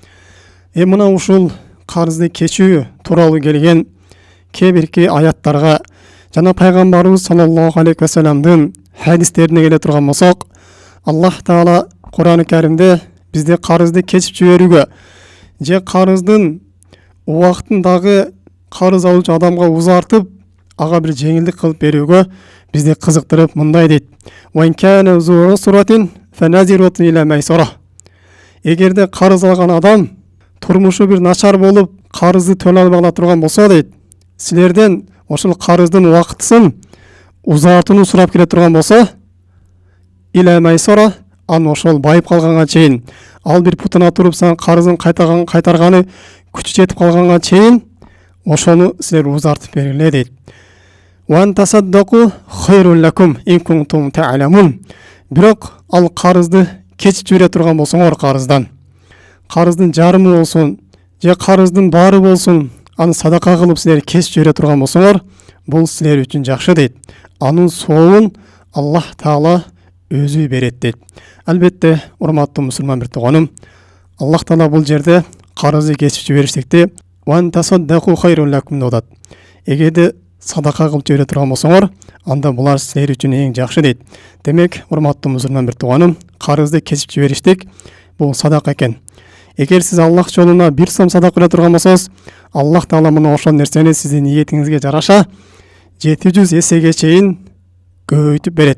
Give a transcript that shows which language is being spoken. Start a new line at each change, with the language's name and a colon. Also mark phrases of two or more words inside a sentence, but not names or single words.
Kyrgyz: Мына ушул карызды кечүү тууралуу келген кээ бирки аяттарга жана пайгамбарыбыз
Arabic: صلى الله عليه وسلم
Kyrgyz: хадистерине келе турган болсок, Аллах Таала Кур'ан-ы Каримде бизде карызды кечип жиберүүгө же карыздын убактын дагы карыз алуучу адамга узартып, ага бир жеңилдик кылып берүүгө бизди кызыктырып мындай дейт:
Arabic: "وإن كان ذو عسرة فنظرة إلى ميسرة."
Kyrgyz: Эгерде карыз алган адам турмушу бир начар болуп, карызды төлөй албай кала турган болсо дейт, силерден ошол карыздын убактысын узартууну сурап келе турган болсо,
Arabic: إلى ميسرة,
Kyrgyz: аны ошол байып калганга чейин, ал бир путуна туруп сага карызын кайтарганы күчү жетип калганга чейин ошону силер узартып бергиле дейт.
Arabic: "وأن تصدقوا خير لكم إن كنتم تعلمون."
Kyrgyz: Бирок ал карызды кечип жибере турган болсоңор, карыздын жарымы болсун, же карыздын баары болсун, аны садака кылып силер кесип жибере турган болсоңор, бул силер үчүн жакшы дейт. Анын сообун Аллах Таала өзү берет дейт. Албетте, урматтуу мусулман бир тууганым, Аллах Таала бул жерде карызды кесип жибериштикти
Arabic: "وأن تصدقوا خير لكم"
Kyrgyz: деп атат. Эгерде садақа кылып жибере турган болсоңор, анда булар силер үчүн эң жакшы дейт. Демек, урматтуу мусулман бир тууганым, карызды кесип жибериштик бул садака экен. Эгер сиз Аллах жолуна 1 сом садак бере турган болсоңуз, Аллах Таала мына ошол нерсени сиздин ниетиңизге жараша 700 эсеге чейин көбөйтүп берет.